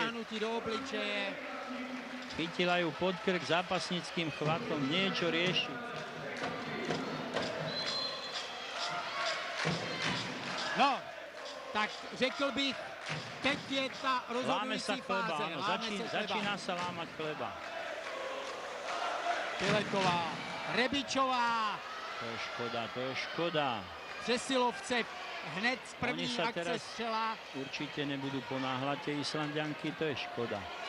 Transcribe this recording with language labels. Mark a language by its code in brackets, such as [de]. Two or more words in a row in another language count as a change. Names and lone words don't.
[cs] Sáhnutí do obličeje. [sk] Chytila ju pod krk zápasnickým chvatom, niečo rieši. No, [cs] tak řekl bych, teď je ta rozhodující fáze. [sk] Áno, začína sa lámať chleba. Pileková, Rebičová. To je škoda. [cs] Přesilovce hned z první [sk] Oni sa [cs] akce [sk] teraz [cs] střela. [sk] určite nebudú ponáhľať tie Islandianky, to je škoda.